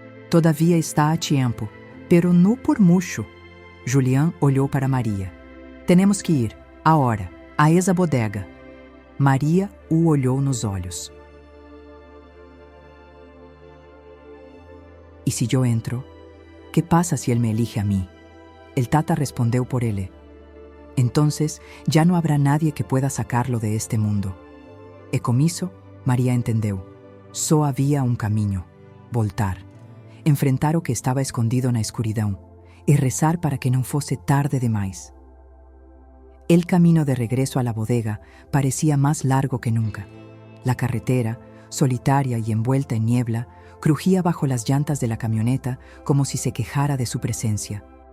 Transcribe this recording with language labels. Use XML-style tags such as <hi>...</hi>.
<es>"Todavia está a tiempo, pero no por mucho."</es> <pt>Julián olhou para Maria.</pt> <es>"Tenemos que ir, ahora, a esa bodega."</es> <pt>Maria o olhou nos olhos.</pt> <es>"¿Y si yo entro? ¿Qué pasa si él me elige a mí?" El Tata</es> <pt>respondeu por ele.</pt> <es>"Entonces ya no habrá nadie que pueda sacarlo de este mundo."</es> <pt>E com isso, Maria entendeu. Só havia um caminho: voltar, enfrentar o que estava escondido na escuridão e rezar para que não fosse tarde demais.</pt> <es>El camino de regreso a la bodega parecía más largo que nunca. La carretera, solitaria y envuelta en niebla, crujía bajo las llantas de la camioneta como si se quejara de su presencia.</es>